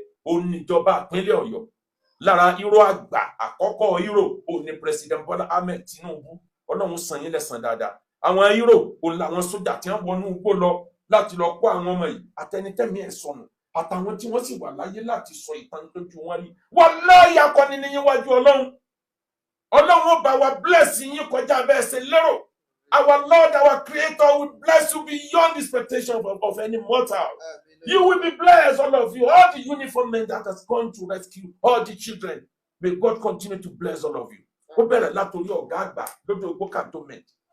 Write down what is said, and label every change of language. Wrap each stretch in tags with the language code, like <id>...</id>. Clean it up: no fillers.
<yo>oníjọba ìpínlẹ̀ Ọ̀yọ́ lára</yo> <en>hero àgbà</en> <yo>àkọ́kọ́</yo> <en>hero òní president</en> <yo>Bọ́lá Ahmed Tinubu Ọlọ́run san yín lẹ́san dáadáa àwọn hero òun làwọn sójà tí wọ́n wọnú igbó lọ láti lọ kó àwọn ọmọ yìí àtẹnitẹ́mi ẹ̀ sọnù àtàwọn tí wọ́n sì wà láyé láti sọ ìtàn lójú wọn rí wallahi akọni ní níwájú Ọlọ́run ó bá wa</yo> <en>bless</en> <yo>yín kọjá bẹ́ẹ̀ ṣe lérò.</yo> <en>Our Lord, our Creator, will bless you beyond the expectation of any mortal. You will be blessed, all of you. All the uniform men that has gone to rescue all the children. May God continue to bless all of you.</en> <yo>Ó bẹ̀rẹ̀ látòrí ọ̀gá àgbà lójú ogbó cantonment.</yo>